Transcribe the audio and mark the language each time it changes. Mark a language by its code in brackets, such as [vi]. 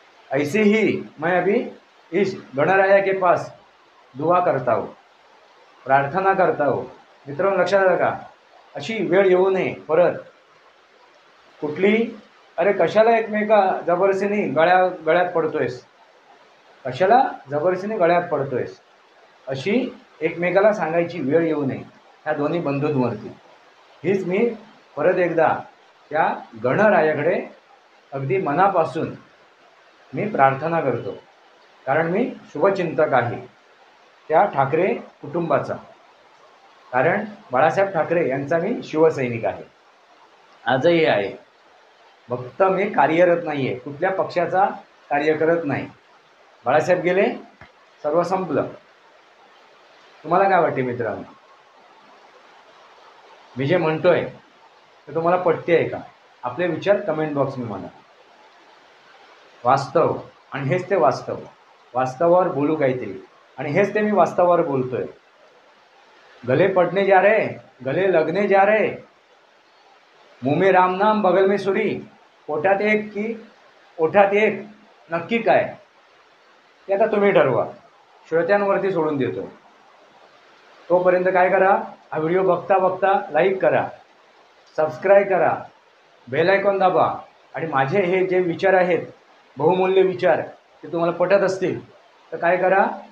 [hi] ऐसे ही मैं अभी इस गणराया के पास दुआ करता हूँ, प्रार्थना करता हूँ. [mr] मित्रांनो लक्षात आलं का? अशी वेळ येऊ नये परत कुठली. अरे कशाला एकमेका जबरदस्तीने गळ्यात पडतोयस? कशाला जबरदस्तीने गळ्यात पडतोयस? अशी एकमेकाला सांगायची वेळ येऊ नये ह्या दोन्ही बंधूंवरती. हीच मी परत एकदा त्या गणरायाकडे अगदी मनापासून मी प्रार्थना करतो. कारण मी शुभचिंतक आहे त्या ठाकरे कुटुंबाचा. कारण बाळासाहेब ठाकरे यांचा मी शिवसैनिक आहे, आजही आहे. फक्त मी कार्यरत नाही आहे, कुठल्या पक्षाचा कार्य करत नाही. बाळासाहेब गेले, सर्व संपलं. तुम्हाला काय वाटते मित्रांनो? मी जे म्हणतोय ते तुम्हाला पटते आहे का? आपले विचार कमेंट बॉक्समध्ये म्हणा. वास्तव, आणि हेच ते वास्तव. वास्तवावर बोलू काहीतरी, आणि हेच ते मी वास्तवावर बोलतोय. [hi] गले पडने जा रहे, गले लगने जा रहे, मुँह में राम नाम बगल में छुरी, [mr] पोटात एक की ओठात एक, नक्की काय ते आता तुम्ही ठरवा. श्रोत्यांवरती सोडून देतो. तोपर्यंत काय करा? हा व्हिडिओ बघता बघता लाईक करा, सबस्क्राईब करा, बेल आयकॉन दाबा. आणि माझे हे जे विचार आहेत, बहुमूल्य विचार, ते तुम्हाला पटत असतील तर काय करा?